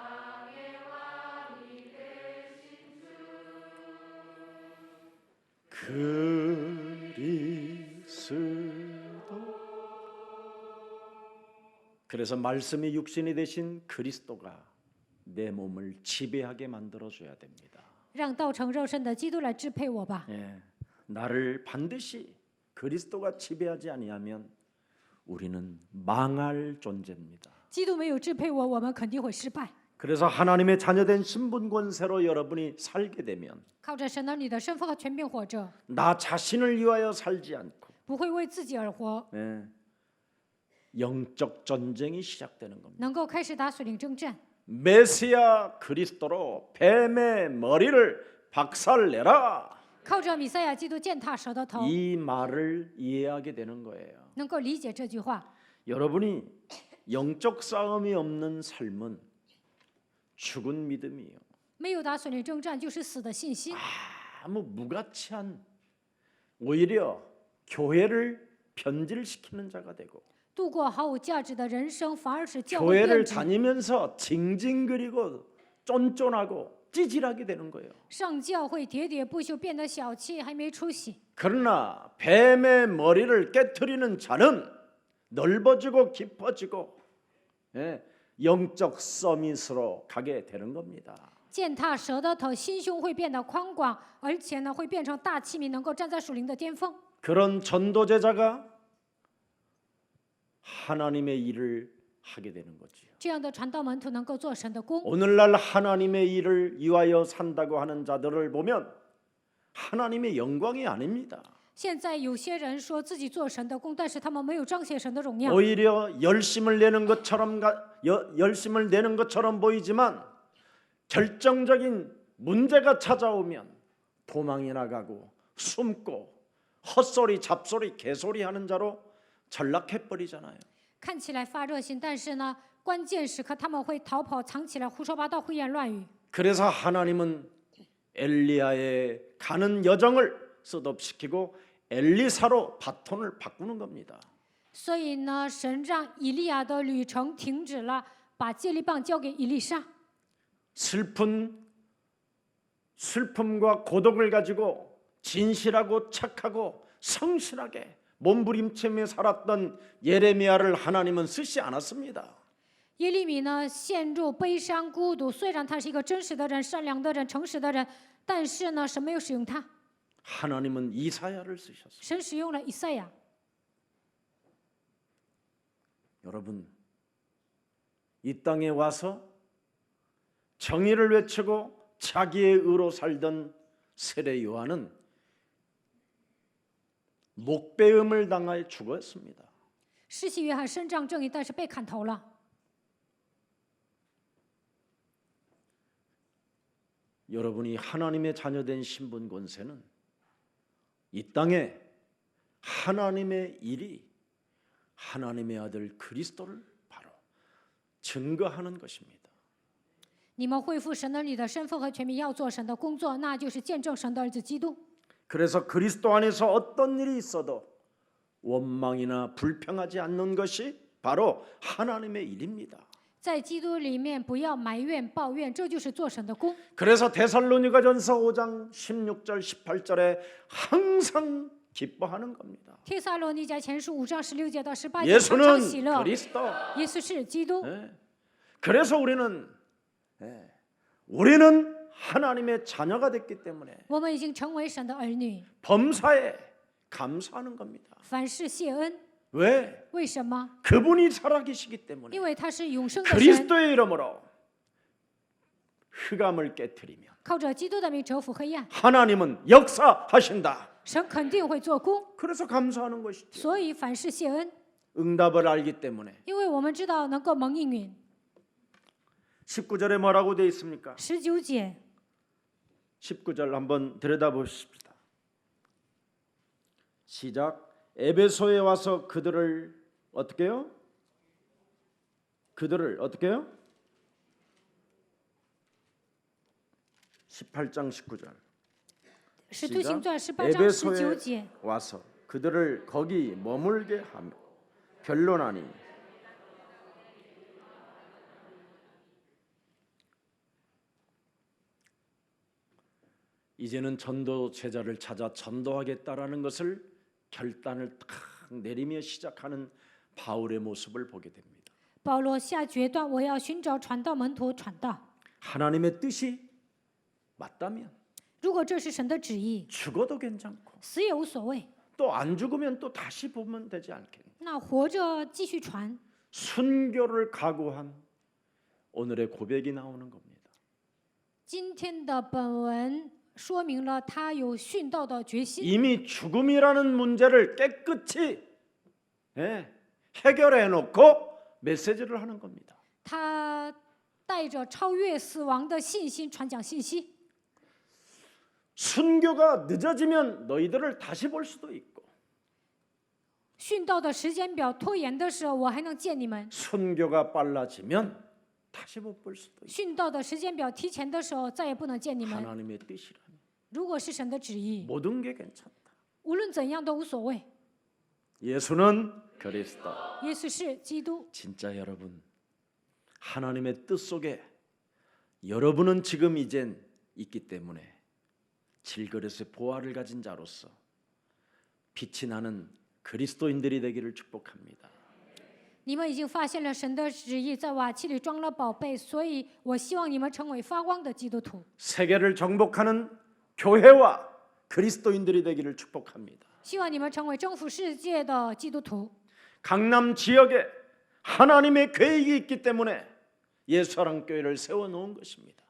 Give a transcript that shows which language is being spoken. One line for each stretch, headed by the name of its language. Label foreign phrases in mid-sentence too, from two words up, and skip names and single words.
Korean: 그리스도. 그래서 말씀이 육신이 되신 그리스도가 내 몸을 지배하게 만들어줘야 됩니다.
Chinese: 让道成肉身的基督来支配我吧。
Korean: 예, 나를 반드시 그리스도가 지배하지 아니하면 우리는 망할 존재입니다.
Chinese: 基督没有支配我，我们肯定会失败。
Korean: 그래서 하나님의 자녀된 신분 권세로 여러분이 살게 되면
Chinese: 靠着神儿女的身份和权柄活着，
Korean: 나 자신을 위하여 살지 않고
Chinese: 不会为自己而活，
Korean: 예, 영적 전쟁이 시작되는 겁니다.
Chinese: 能够开始打属灵征战。
Korean: 메시아 그리스도로 뱀의 머리를 박살내라.
Chinese: 靠着弥赛亚基督践踏蛇的头，
Korean: 이 말을 이해하게 되는 거예요.
Chinese: 能够理解这句话。
Korean: 여러분이 영적 싸움이 없는 삶은 죽은 믿음이에요.
Chinese: 没有打属灵征战，就是死的信心。
Korean: 아무 무가치한 오히려 교회를 변질시키는 자가 되고
Chinese: 度过毫无价值的人生，反而使教会
Korean: 교회를
Chinese: 变质。
Korean: 다니면서 징징거리고 쫀쫀하고 찌질하게 되는 거예요.
Chinese: 上教会喋喋不休，变得小气，还没出息。
Korean: 그러나 뱀의 머리를 깨트리는 자는 넓어지고 깊어지고 예, 영적 서밋으로 가게 되는 겁니다.
Chinese: 践踏蛇的头，心胸会变得宽广，而且呢，会变成大器皿，能够站在属灵的巅峰。
Korean: 그런 전도제자가 하나님의 일을 하게 되는 거지요.
Chinese: 这样的传道门徒能够做神的工。
Korean: 오늘날 하나님의 일을 위하여 산다고 하는 자들을 보면 하나님의 영광이 아닙니다.
Chinese: 现在有些人说自己做神的工，但是他们没有彰显神的荣耀，
Korean: 오히려 열심을 내는 것처럼 보이지만 결정적인 문제가 찾아오면 도망이 나가고 숨고 헛소리 잡소리 개소리 하는 자로 전락해 버리잖아요.
Chinese: 看起来发热心，但是呢，关键时刻他们会逃跑、藏起来，胡说八道、胡言乱语。
Korean: 그래서 하나님은 엘리야의 가는 여정을 스톱시키고 엘리사로 바톤을 바꾸는 겁니다.
Chinese: 所以呢，神让以利亚的旅程停止了，把接力棒交给以利沙。
Korean: 슬픔과 고독을 가지고 진실하고 착하고 성실하게 몸부림치며 살았던 예레미야를 하나님은 쓰지 않았습니다.
Chinese: 耶利米呢，陷入悲伤、孤独。虽然他是一个真实的人、善良的人、诚实的人，但是呢，神没有使用他，
Korean: 하나님은 이사야를 쓰셨어요.
Chinese: 神使用了以赛亚。
Korean: 여러분, 이 땅에 와서 정의를 외치고 자기의 의로 살던 세례 요한은 목배음을 당하여 죽었습니다.
Chinese: 施洗约翰伸张正义，但是被砍头了。
Korean: 여러분이 하나님의 자녀된 신분 권세는 이 땅에 하나님의 일이 하나님의 아들 그리스도를 바로 증거하는 것입니다.
Chinese: 你们恢复神儿女的身份和权柄，要做神的工作，那就是见证神的儿子基督。
Korean: 그래서 그리스도 안에서 어떤 일이 있어도 원망이나 불평하지 않는 것이 바로 하나님의 일입니다.
Chinese: 在基督里面，不要埋怨、抱怨，这就是做神的工。
Korean: 그래서 데살로니가전서 5장 16절 18절에 항상 기뻐하는 겁니다.
Chinese: 帖撒罗尼迦前书5章16节到18节，常常喜
Korean: 예수는
Chinese: 乐。
Korean: 그리스도.
Chinese: 耶稣是基督，
Korean: 그래서 우리는 하나님의 자녀가 됐기 때문에
Chinese: 我们已经成为神的儿女，
Korean: 범사에 감사하는 겁니다.
Chinese: 凡事谢恩。
Korean: 왜?
Chinese: 为什么？
Korean: 그분이 살아계시기 때문에
Chinese: 因为他是永生的神，
Korean: 그리스도의 이름으로 흑암을 깨뜨리면
Chinese: 靠着基督的名折服黑暗，
Korean: 하나님은 역사하신다.
Chinese: 神肯定会做工。
Korean: 그래서 감사하는 것이죠.
Chinese: 所以凡事谢恩，
Korean: 응답을 알기 때문에
Chinese: 因为我们知道能够蒙应允。
Korean: 19절에 뭐라고 되어 있습니까?
Chinese: 19节，
Korean: 19절 한번 들여다보십시다. 시작. 에베소에 와서 그들을 어떻게 해요? 그들을 어떻게 해요? 18장 19절.
Chinese: 使徒行传18章
Korean: 에베소에
Chinese: 19节，
Korean: 와서 그들을 거기 머물게 하며 변론하니 이제는 전도 제자를 찾아 전도하겠다라는 것을 결단을 탁 내리며 시작하는 바울의 모습을 보게 됩니다.
Chinese: 保罗下决断，我要寻找传道门徒传道。
Korean: 하나님의 뜻이 맞다면
Chinese: 如果这是神的旨意，
Korean: 죽어도 괜찮고
Chinese: 死也无所谓。
Korean: 또 안 죽으면 또 다시 보면 되지 않겠니?
Chinese: 那活着继续传，
Korean: 순교를 각오한 오늘의 고백이 나오는 겁니다.
Chinese: 今天的本文说明了他有殉道的决心。
Korean: 이미 죽음이라는 문제를 깨끗이 해결해 놓고 메시지를 하는 겁니다.
Chinese: 他带着超越死亡的信心传讲信息。
Korean: 순교가 늦어지면 너희들을 다시 볼 수도 있고
Chinese: 殉道的时间表拖延的时候，我还能见你们；
Korean: 순교가 빨라지면 다시 못 볼 수도 있고
Chinese: 殉道的时间表提前的时候，再也不能见你们。
Korean: 하나님의 뜻이라면
Chinese: 如果是神的旨意，
Korean: 모든 게 괜찮다.
Chinese: 无论怎样都无所谓。
Korean: 예수는 그리스도.
Chinese: 耶稣是基督，
Korean: 진짜 여러분 하나님의 뜻 속에 여러분은 지금 이젠 있기 때문에 질그릇의 보화를 가진 자로서 빛이 나는 그리스도인들이 되기를 축복합니다.
Chinese: 你们已经发现了神的旨意，在瓦器里装了宝贝，所以我希望你们成为发光的基督徒。
Korean: 세계를 정복하는 교회와 그리스도인들이 되기를 축복합니다.
Chinese: 希望你们成为征服世界的基督徒。
Korean: 강남 지역에 하나님의 계획이 있기 때문에 예수사랑교회를 세워놓은 것입니다.